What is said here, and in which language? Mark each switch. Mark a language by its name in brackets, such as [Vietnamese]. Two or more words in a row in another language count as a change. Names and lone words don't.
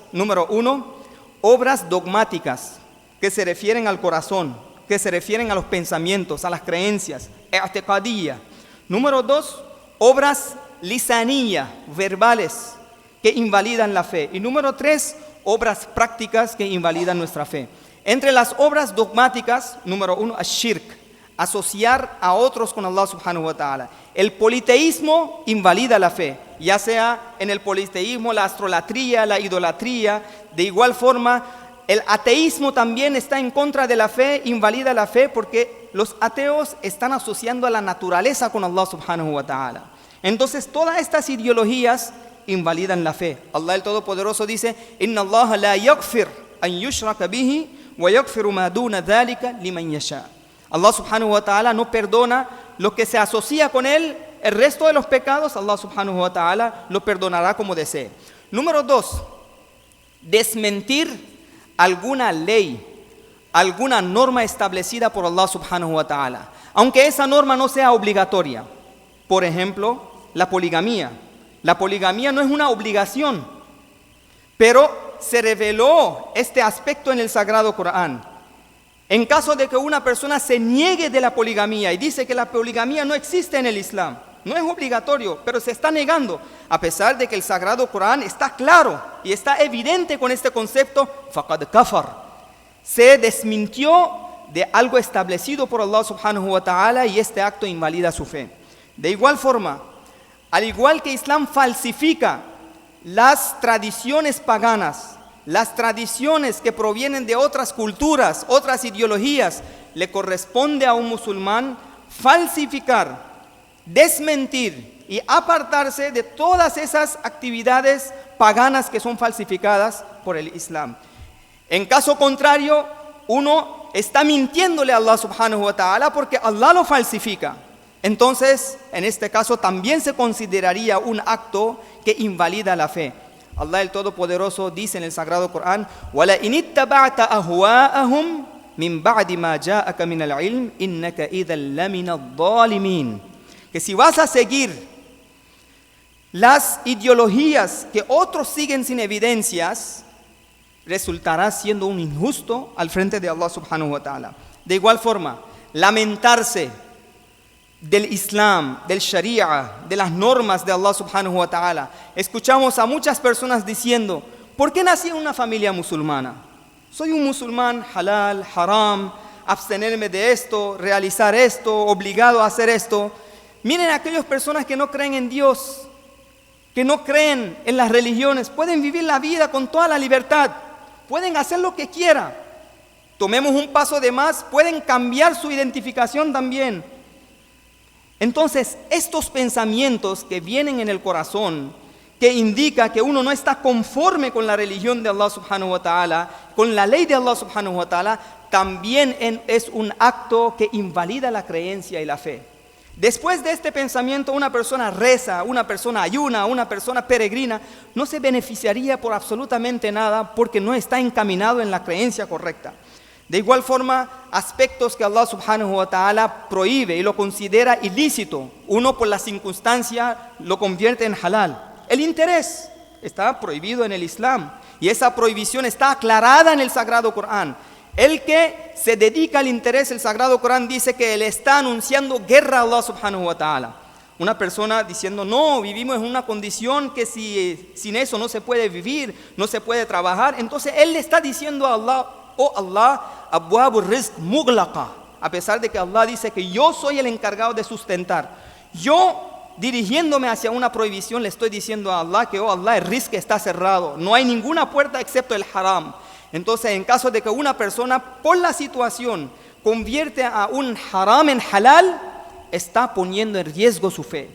[Spanish] Número 1, obras dogmáticas que se refieren al corazón, que se refieren a los pensamientos, a las creencias, i'tiqadiyya. Número 2, obras lisaniyya, verbales, que invalidan la fe. Y número 3, obras prácticas que invalidan nuestra fe. Entre las obras dogmáticas, número 1, ash-shirk, asociar a otros con [Arabic] الله سبحانه وتعالى. [Spanish] El politeísmo invalida la fe, ya sea en el politeísmo, la astrolatría, la idolatría. De igual forma, el ateísmo también está en contra de la fe, invalida la fe, porque los ateos están asociando a la naturaleza con [Arabic] الله سبحانه وتعالى. [Spanish] Entonces, todas estas ideologías invalidan la fe. Allah el Todopoderoso dice: [Arabic] إن الله لا يغفر أن يشرك به ويغفر ما دون ذلك لمن يشاء. الله سبحانه وتعالى [Spanish] no perdona lo que se asocia con él. El resto de los pecados, [Arabic] الله سبحانه وتعالى [Spanish] lo perdonará como desee. Número 2, desmentir alguna ley, alguna norma establecida por [Arabic] الله سبحانه وتعالى, [Spanish] aunque esa norma no sea obligatoria. Por ejemplo, la poligamía. La poligamía no es una obligación, pero se reveló este aspecto en el Sagrado Corán. En caso de que una persona se niegue de la poligamía y dice que la poligamía no existe en el Islam, no es obligatorio, pero se está negando, a pesar de que el Sagrado Corán está claro y está evidente con este concepto, [Arabic] فقد كفر. [Spanish] Se desmintió de algo establecido por [Arabic] الله سبحانه وتعالى [Spanish] y este acto invalida su fe. De igual forma, al igual que Islam falsifica las tradiciones paganas, las tradiciones que provienen de otras culturas, otras ideologías, le corresponde a un musulmán falsificar, desmentir y apartarse de todas esas actividades paganas que son falsificadas por el Islam. En caso contrario, uno está mintiéndole a [Arabic] الله سبحانه وتعالى [Spanish] porque Allah lo falsifica. Entonces, en este caso también se consideraría un acto que invalida la fe. Allah el Todopoderoso dice en el Sagrado Corán: [Arabic] وَلَئِنِ اتَّبَعْتَ أَهْوَاءَهُمْ مِنْ بَعْدِ مَا جَاءَكَ مِنَ الْعِلْمِ إِنَّكَ إِذًا لَمِنَ الظَّالِمِينَ. [Spanish] Que si vas a seguir las ideologías que otros siguen sin evidencias, resultarás siendo un injusto al frente de [Arabic] الله سبحانه وتعالى. [Spanish] De igual forma, lamentarse del Islam, del Sharia, de las normas de [Arabic] الله سبحانه وتعالى. [Spanish] Escuchamos a muchas personas diciendo: ¿por qué nací en una familia musulmana? Soy un musulmán [Arabic] حلال، حرام, [Spanish] abstenerme de esto, realizar esto, obligado a hacer esto. Miren, aquellas personas que no creen en Dios, que no creen en las religiones, pueden vivir la vida con toda la libertad, pueden hacer lo que quieran. Tomemos un paso de más, pueden cambiar su identificación también. Entonces, estos pensamientos que vienen en el corazón, que indica que uno no está conforme con la religión de [Arabic] الله سبحانه وتعالى, [Spanish] con la ley de [Arabic] الله سبحانه وتعالى, [Spanish] también es un acto que invalida la creencia y la fe. Después de este pensamiento, una persona reza, una persona ayuna, una persona peregrina, no se beneficiaría por absolutamente nada porque no está encaminado en la creencia correcta. De igual forma, aspectos que [Arabic] الله سبحانه وتعالى [Spanish] prohíbe y lo considera ilícito, uno por la circunstancia lo convierte en halal. El interés está prohibido en el Islam y esa prohibición está aclarada en el Sagrado Corán. El que se dedica al interés, el Sagrado Corán dice que él está anunciando guerra a [Arabic] الله سبحانه وتعالى. [Spanish] Una persona diciendo: no, vivimos en una condición que sin eso no se puede vivir, no se puede trabajar. Entonces él le está diciendo a Allah: oh Allah, [Arabic] أبواب الرزق مغلقة. [Spanish] A pesar de que Allah dice que yo soy el encargado de sustentar. Yo, dirigiéndome hacia una prohibición, le estoy diciendo a Allah que, oh Allah, el rizq está cerrado. No hay ninguna puerta excepto el haram. Entonces, en caso de que una persona, por la situación, convierte a un haram en halal, está poniendo en riesgo su fe.